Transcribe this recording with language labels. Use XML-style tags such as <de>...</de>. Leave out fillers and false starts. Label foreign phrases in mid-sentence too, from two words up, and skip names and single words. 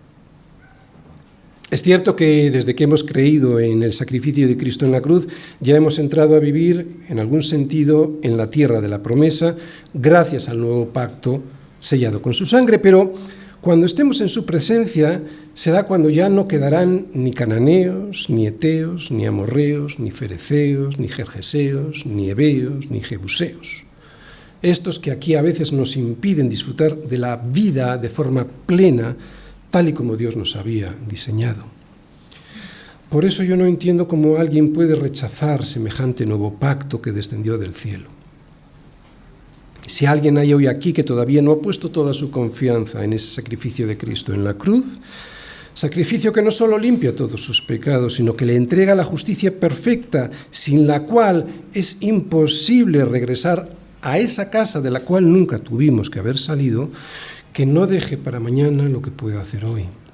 <es>Es cierto que desde que hemos creído en el sacrificio de Cristo en la cruz, ya hemos entrado a vivir, en algún sentido, en la tierra de la promesa, gracias al nuevo pacto sellado con su sangre, pero Cuando estemos en su presencia, será cuando ya no quedarán ni cananeos, ni heteos, ni amorreos, ni fereceos, ni gergeseos, ni heveos, ni jebuseos. Estos que aquí a veces nos impiden disfrutar de la vida de forma plena, tal y como Dios nos había diseñado. Por eso yo no entiendo cómo alguien puede rechazar semejante nuevo pacto que descendió del cielo. Si alguien hay hoy aquí que todavía no ha puesto toda su confianza en ese sacrificio de Cristo en la cruz, sacrificio que no solo limpia todos sus pecados, sino que le entrega la justicia perfecta, sin la cual es imposible regresar a esa casa de la cual nunca tuvimos que haber salido, que no deje para mañana lo que pueda hacer hoy.</es>